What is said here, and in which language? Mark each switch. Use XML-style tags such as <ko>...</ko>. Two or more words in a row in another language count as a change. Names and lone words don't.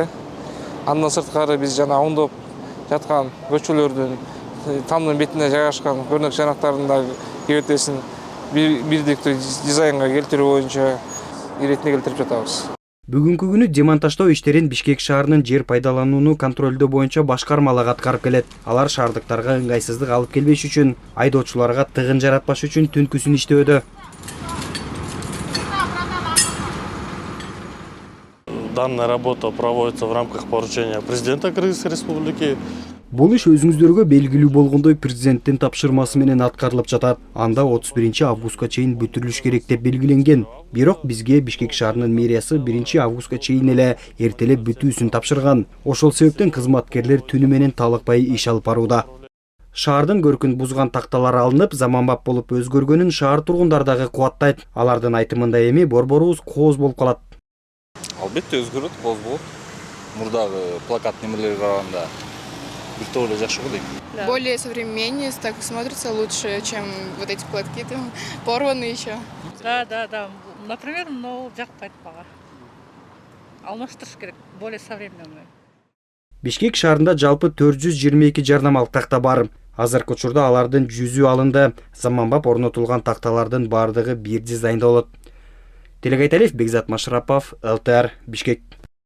<ky>Андан сырткары биз жана оңдоп жаткан көчөлөрдүн тамдын бетине жайгашкан көрнөк жарактардын да кебетесин бирдиктүү дизайнга келтирүү боюнча иретине келтирип жатабыз. Бүгүнкү күнү демонтаждоо иштерин Бишкек шаарынын жер пайдаланууну контролдоо боюнча башкармалар аткарып келет. Алар шаардыктарга ыңгайсыздык алып келбеш үчүн, айдоочуларга тыгын жаратпаш үчүн түнкүсүн иштөөдө.</ky> <ru>Данная работа проводится в рамках поручения президента Кыргызской Республики.</ru> <ky>Бул иш өзүңүздөргө белгилүү болгондой президенттин тапшырмасы менен аткарылып жатат. Анда 31 августка чейин бүтүрүлүш керек деп белгиленген. Бирок бизге Бишкек шаарынын мэриясы 1 августка чейин эле эртелеп бүтүүсүн тапшырган. Ошол себептен кызматкерлер түнү менен талыкпай иш алып барууда. Шаардын көркүн бузган такталар алынып, заманбап болуп өзгөргөнүн шаар тургундары дагы кубаттайт. Алардын айтымында эми борборубуз кооз болуп калат. Албетте өзгөрөт, кооз болот. Мурдагы плакат немелерге караганда бир жакшы го дейм.</ky> <ru>Более современнее, так смотрится лучше, чем вот эти платки там порванные еще. Да. Например, но</ru> <ky>жакпайт мага. Алмаштырыш керек,</ky> <ru>более современный.</ru> <ky>Бишкек шаарында жалпы 422 жарнамалык такта бар. Азыркы учурда алардын 100-ü алынды. Заманбап орнотулган такталардын бардыгы бир дизайнда болот. Телегайталиев Бекзат Машрапов, ЛТР, Бишкек.</ky>